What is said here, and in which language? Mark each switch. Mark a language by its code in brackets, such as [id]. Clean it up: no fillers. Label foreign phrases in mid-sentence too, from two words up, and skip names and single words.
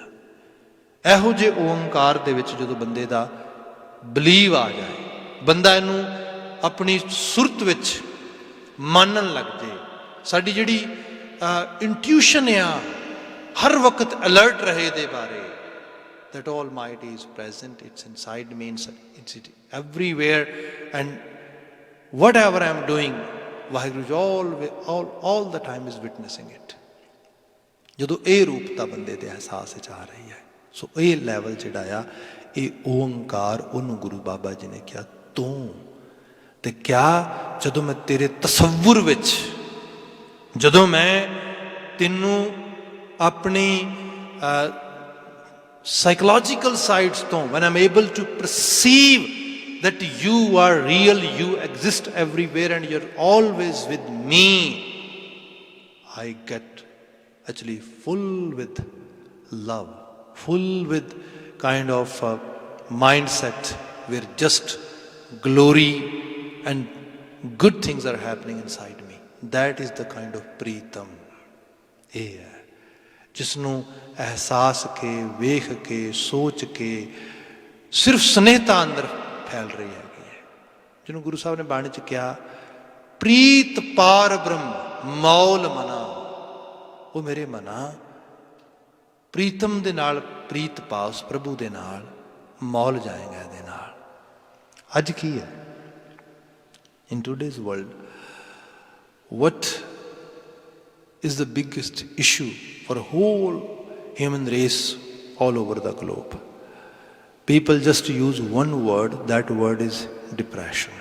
[pa] ਇਹੋ ਜਿਹੇ ਓਂਕਾਰ ਦੇ ਵਿੱਚ ਜਦੋਂ ਬੰਦੇ ਦਾ ਬਲੀਵ ਆ ਜਾਏ, ਬੰਦਾ ਇਹਨੂੰ ਆਪਣੀ ਸੁਰਤ ਵਿੱਚ ਮੰਨਣ ਲੱਗ ਜੇ, ਸਾਡੀ ਜਿਹੜੀ ਇੰਟਿਊਸ਼ਨ ਆ ਹਰ ਵਕਤ ਅਲਰਟ ਰਹੇ ਇਹਦੇ ਬਾਰੇ, [en] that Almighty is present, it's inside me, it's everywhere, and whatever I am doing, ਵਾਹਿਗੁਰੂ all the time is witnessing it। [pa] ਜਦੋਂ ਇਹ ਰੂਪਤਾ ਬੰਦੇ ਦੇ ਅਹਿਸਾਸ ਵਿੱਚ ਆ ਰਹੀ ਹੈ, ਸੋ ਇਹ ਲੈਵਲ ਜਿਹੜਾ ਆ, ਇਹ ਓਂਕਾਰ, ਉਹਨੂੰ ਗੁਰੂ ਬਾਬਾ ਜੀ ਨੇ ਕਿਹਾ ਤੂੰ। ਤੇ ਕਿਆ ਜਦੋਂ ਮੈਂ ਤੇਰੇ ਤਸੱਵੁਰ ਵਿੱਚ, ਜਦੋਂ ਮੈਂ ਤੈਨੂੰ ਆਪਣੀ [en] psychological sides [pa] ਤੋਂ, [en] when I'm able to perceive that you are real, you exist everywhere and you're always with me, I get actually full with love, full with kind of mindset where just glory and good things are happening inside me. That is the kind of ਪ੍ਰੀਤਮ। [pa] ਇਹ ਹੈ ਜਿਸ ਨੂੰ ਅਹਿਸਾਸ ਕੇ, ਵੇਖ ਕੇ, ਸੋਚ ਕੇ ਸਿਰਫ ਸਨੇਹਤਾ ਅੰਦਰ ਫੈਲ ਰਹੀ ਹੈਗੀ ਹੈ, ਜਿਹਨੂੰ ਗੁਰੂ ਸਾਹਿਬ ਨੇ ਬਾਣੀ 'ਚ ਕਿਹਾ ਪ੍ਰੀਤ ਪਾਰ ਬ੍ਰਹਮ ਮੌਲ ਮਨਾ। ਉਹ ਮੇਰੇ ਮਨਾ ਪ੍ਰੀਤਮ ਦੇ ਨਾਲ ਪ੍ਰੀਤ ਪਾ, ਉਸ ਪ੍ਰਭੂ ਦੇ ਨਾਲ ਮੌਲ ਜਾਏਗਾ ਇਹਦੇ ਨਾਲ। ਅੱਜ ਕੀ ਹੈ [en] in today's world, what is the biggest issue for a whole human race all over the globe? People just use one word, that word is depression.